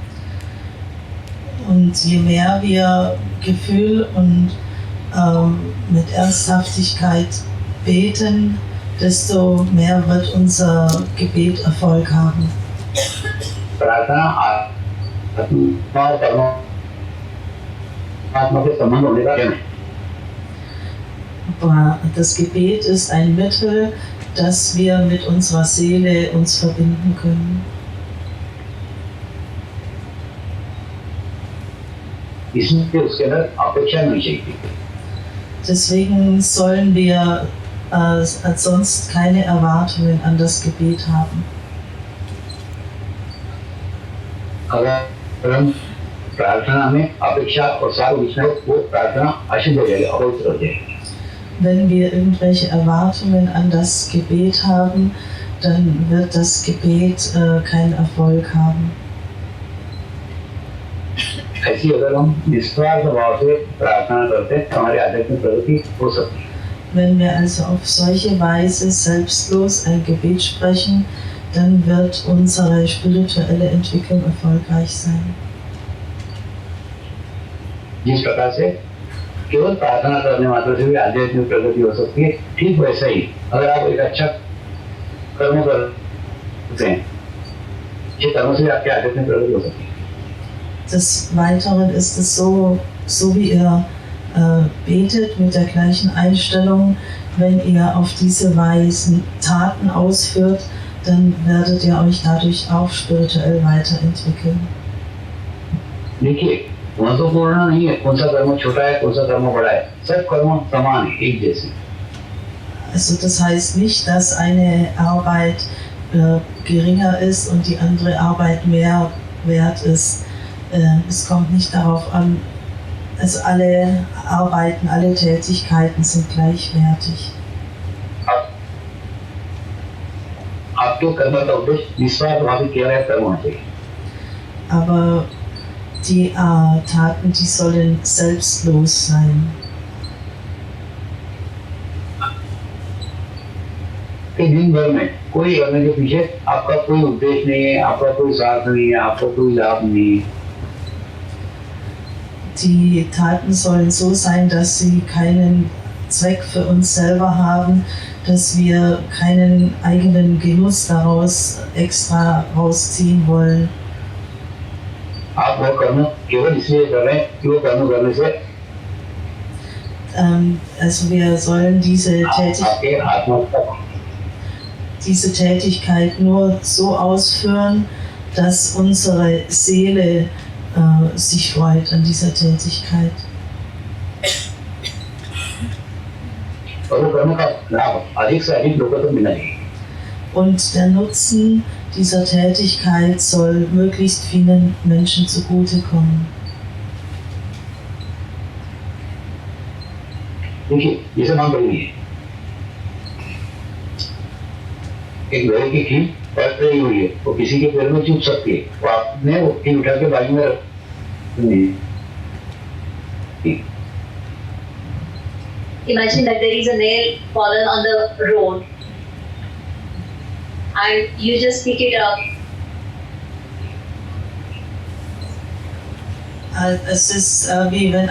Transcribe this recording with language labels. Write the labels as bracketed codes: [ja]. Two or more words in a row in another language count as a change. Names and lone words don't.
[de] Und je mehr wir Gefühl und mit Ernsthaftigkeit beten, desto mehr wird unser Gebet Erfolg haben. [hi] प्रार्थना आत्मा और परमात्मा के संबंध होने का है. [de] Aber das Gebet ist ein Mittel, dass wir mit unserer Seele uns verbinden können. [hi] इसलिए उसके अंदर अपेक्षा नहीं चाहिए. [de] Deswegen sollen wir sonst keine Erwartungen an das Gebet haben. [hi] अगर हम प्रार्थना में अपेक्षा और सार विषय वो प्रार्थना अशुद्ध हो जाएगी, अपवित्र हो जाएगी. [de] Wenn wir irgendwelche Erwartungen an das Gebet haben, dann wird das Gebet keinen Erfolg haben. [hi] ऐसी अगर हम निस्वार्थ भाव से प्रार्थना करते हैं तो हमारी आध्यात्मिक प्रगति हो सकती है. [de] Wenn wir also auf solche Weise selbstlos ein Gebet sprechen, dann wird unsere spirituelle Entwicklung erfolgreich sein. [hi] जिस प्रकार से केवल प्रार्थना करने मात्र से भी आध्यात्मिक प्रगति हो सकती है, ठीक वैसा ही अगर आप एक अच्छा कर्म करते हैं, ये कर्म से आपकी आध्यात्मिक प्रगति हो सकती है. [de] Des Weiteren ist es so wie ihr betet mit der gleichen Einstellung, wenn ihr auf diese Weise Taten ausführt, dann werdet ihr euch dadurch auch spirituell weiterentwickeln. [hi] देखिए महत्वपूर्ण नहीं है कौन सा कर्म छोटा है कौन सा कर्म बड़ा है, सब कर्म समान है, एक जैसे. [de] Also das heißt nicht, dass eine Arbeit geringer ist und die andere Arbeit mehr wert ist. Es kommt nicht darauf an, also alle Arbeiten, alle Tätigkeiten sind gleichwertig. [hi] आपके कर्म का उद्देश्य निस्वार्थ भाव से किया गया कर्म होना चाहिए. [de] Aber die Taten, die sollen selbstlos sein. [hi] कि दिन भर में कोई करने के पीछे आपका कोई उद्देश्य नहीं है, आपका कोई स्वार्थ नहीं है, आपका कोई लाभ नहीं है। [de] Die Taten sollen so sein, dass sie keinen Zweck für uns selber haben, dass wir keinen eigenen Genuss daraus extra rausziehen wollen. [hi] आप वो कर्म केवल इसलिए कर रहे हैं कि वो कर्म करने से [de] Also wir sollen [hi] आपके आत्मा [de] diese Tätigkeit nur so ausführen, dass unsere Seele sich freut an dieser Tätigkeit. [hi] और वो कर्म का लाभ अधिक से अधिक लोगों तक मिलना चाहिए। [de] Und der Nutzen dieser Tätigkeit soll möglichst vielen Menschen zugutekommen. [hi] देखिए जैसे मान लीजिए एक लोहे की कील पलट रही हुई है, वो किसी के पैर में चुभ सकती है, वो आपने वो कील उठा के बाजू में रख [en] Imagine that there is a nail fallen on the road and you just pick it up. [de] Es ist wie wenn